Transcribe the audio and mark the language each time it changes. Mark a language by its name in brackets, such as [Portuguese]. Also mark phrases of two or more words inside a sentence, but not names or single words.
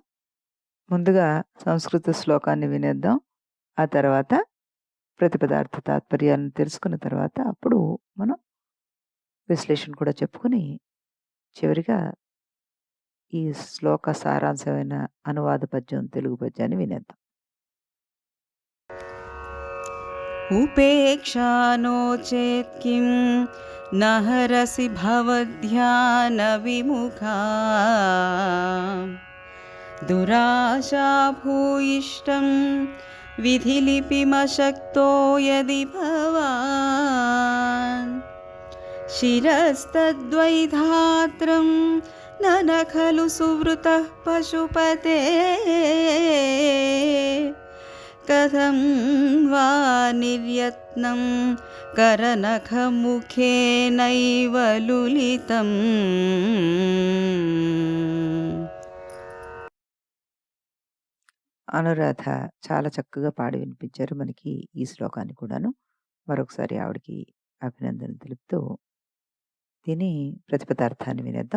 [Telugu] ముందుగా సంస్కృత శ్లోకాన్ని వినేద్దాం. ఆ తర్వాత ప్రతిపదార్థ తాత్పర్యాలను తెలుసుకున్న తర్వాత అప్పుడు మనం విశ్లేషణ కూడా చెప్పుకొని చివరిగా ఈ శ్లోక సారాంశమైన అనువాద పద్యం తెలుగు పద్యాన్ని వినేద్దాం. [Sanskrit] उपेक्षा नो चेत् किं न हरसि भवध्यानविमुखा दुराशा भूयिष्ठं विधिलिपिमशक्तो यदि भवान् शिरस्तद्वैधात्रं न खलु सुवृतः पशुपते कथं वा निर्यत्नं करनखमुखेनैव लुलितम्. [Telugu] అనురాధ చాలా చక్కగా పాడి వినిపించారు మనకి ఈ శ్లోకాన్ని కూడాను. మరొకసారి ఆవిడకి అభినందనలు తెలుపుతూ దీని ప్రతిపదార్థాన్ని వినేద్దాం.